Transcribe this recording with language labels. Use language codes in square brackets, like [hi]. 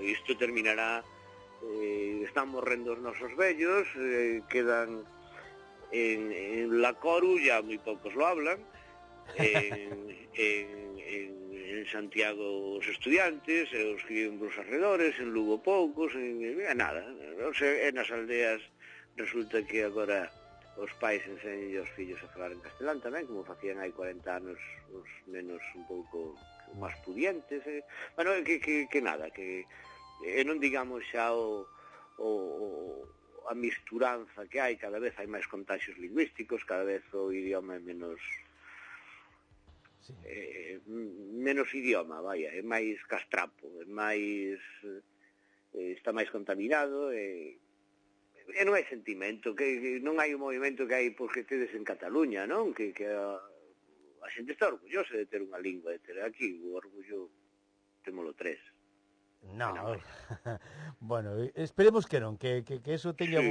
[es] Esto terminará, [gl] están morrendo nosos vellos, [es] quedan en la Coruña, muy pocos lo hablan, [gl] en Santiago os estudiantes, os que viven [es] los alrededores, en Lugo pocos, nada. O sea, en las aldeas resulta que ahora... [gl] Os pais enseñan os fillos a falar en castelán tamén, como facían hai 40 anos os nenos un pouco máis pudientes. Bueno, que nada, que non digamos xa a misturanza que hai, cada vez hai máis contagios lingüísticos, cada vez o idioma é menos... Sí. Menos idioma, vaya, é máis castrapo, é máis... está máis contaminado e... E non hai sentimento, que non hai o movimento que hai porque tedes en Cataluña, non? Que a xente está orgullosa de ter unha lingua, de ter aquí, o orgullo temolo tres. Non, no. Bueno, esperemos que non, que eso teña sí.